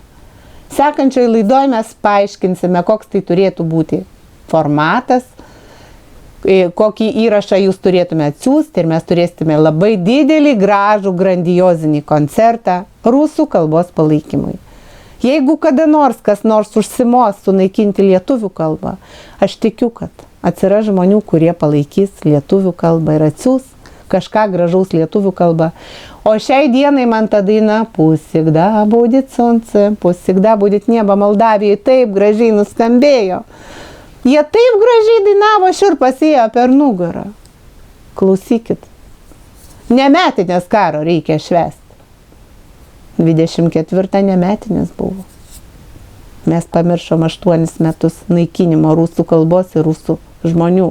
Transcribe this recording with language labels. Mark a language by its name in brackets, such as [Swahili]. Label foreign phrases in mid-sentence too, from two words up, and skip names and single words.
[Lithuanian] Sekančioje laidoje mes paaiškinsime, koks tai turėtų būti formatas, kokį įrašą jūs turėtume atsiųsti ir mes turėsime labai didelį, gražų, grandiozinį koncertą rusų kalbos palaikymui. Jeigu kada nors kas nors užsimos sunaikinti lietuvių kalbą, aš tikiu, kad atsiras žmonių, kurie palaikys lietuvių kalbą ir atsiūs kažką gražaus lietuvių kalbą. O šiai dienai man ta daina [Russian] "Пусть всегда будет солнце, пусть всегда будет небо" [Lithuanian] Moldavijai taip gražiai nuskambėjo. Jie taip gražiai dainavo, šiurpas ėjo per nugarą. Klausykit. Nemetinės karo reikia švęsti. 24 nemetinės buvo. Mes pamiršom 8 metus naikinimo rusų kalbos ir rusų žmonių.